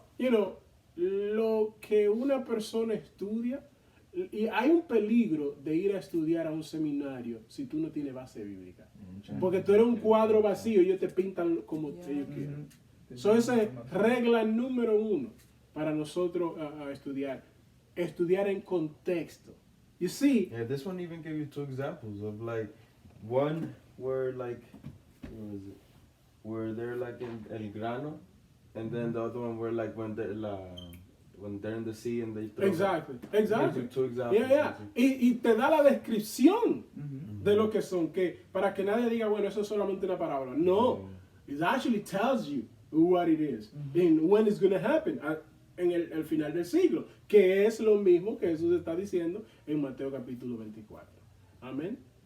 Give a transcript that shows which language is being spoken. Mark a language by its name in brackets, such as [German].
[Spanish] Lo que una persona estudia, y hay un peligro de ir a estudiar a un seminario si tú no tienes base bíblica. Porque tú eres un cuadro vacío y ellos te pintan como ellos quieren. Esa es regla número 1 para nosotros a estudiar. Estudiar en contexto. [English] You see? Yeah, this one even gave you 2 examples of like, one where like, where they're like in El Grano, and then the other one where like when they're in the sea and they throw. Exactly. 2 examples. Yeah. [Spanish] Y te da la descripción de lo que son, que para que nadie diga, bueno, eso es solamente una parábola. [English] No, it actually tells you what it is and when it's going to happen [Spanish] en el final del siglo, que es lo mismo que Jesús está diciendo en Mateo capítulo 24. [English] Amén.